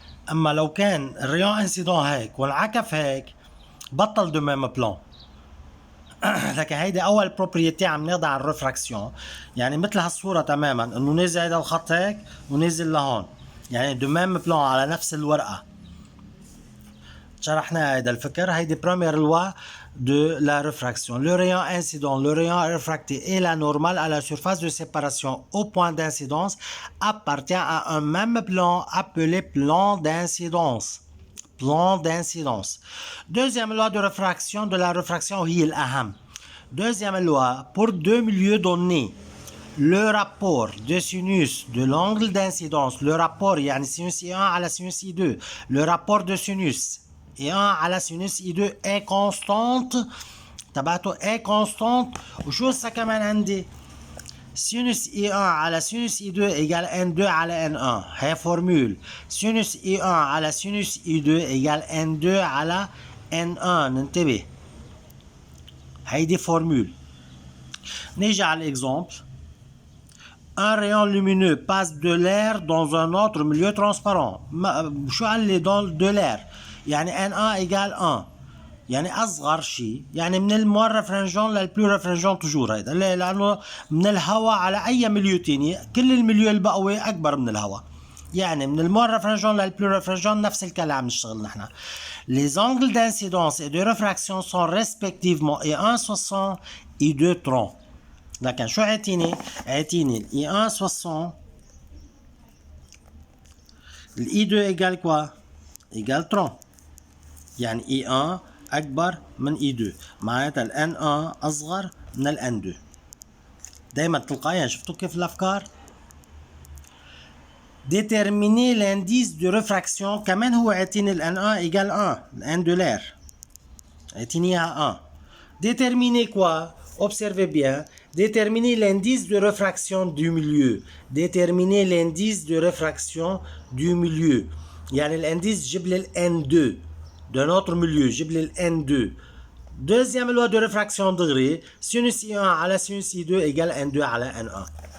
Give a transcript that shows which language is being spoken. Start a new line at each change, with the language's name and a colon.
Arabic: اما لو كان الريون انسيدون هيك وانعكف هيك بطل دو ميم بلان. لكن هيدي اول بروبريتي عم ناخدها عن الريفراكسيون. يعني مثل هالصورة تماما، انه نازل هيدا الخط هيك ونازل لهون، يعني دو ميم بلان على نفس الورقة. شرحنا هيدا الفكر.
French: هيدي première loi de la réfraction. Le rayon incident, le rayon réfracté et la normale à la surface de séparation au point d'incidence appartient à un même plan appelé plan d'incidence. Plan d'incidence. Deuxième loi de réfraction de la réfraction
Arabic: هي الأهم.
French: Deuxième loi, pour deux milieux donnés, le rapport de sinus de l'angle d'incidence, le rapport يعني sinus I1 على sinus I2, le rapport de sinus I1 على sinus I2 est constante.
Arabic: تبعته
French: est constante.
Arabic: وشو هسه كمان عندي؟ sinus I1 على sinus I2 égale N2 على N1. هي فورمول. sinus I1 على sinus I2 égale N2 على N1. ننتبه، هيدي فورمول. نيجي على l'exemple.
French: Un rayon lumineux passe de l'air dans un autre milieu transparent.
Arabic: شو قال لي
French: de l'air؟
Arabic: يعني N1 égale 1، يعني أصغر شيء، يعني من الموان ريفرنجون للبلو ريفرنجون توجور. هيدا لأنه من الهواء على أي مليو تاني كل المليو البقوي أكبر من الهواء. يعني من الموان ريفرنجون للبلو ريفرنجون نفس الكلام عم نشتغل نحن.
French: Les angles d'incidence et de réfraction sont respectivement I1 60 I2 30.
Arabic: لكن شو عطيني؟ عطيني ال I1 60 ال I2 إيجال كوا؟ إيجال 30. يعني I1 أكبر من I2، معناتها ال N1 أصغر من ال N2. دايما تلقائيا. شفتوا كيف الأفكار؟
French: Déterminer l'indice de réfraction
Arabic: كمان هو عطيني ال N1 إيجال 1، ال N
French: de l'air. اعطينيها 1. Déterminez quoi? Observez bien. Déterminez l'indice de réfraction du milieu. Déterminez l'indice de réfraction du milieu.
Arabic: يعني l'indice جيب لي N2 de notre milieu. جيب لي N2.
French: Deuxième loi de réfraction degré. Sinus I1 على sinus I2 égale N2 على N1.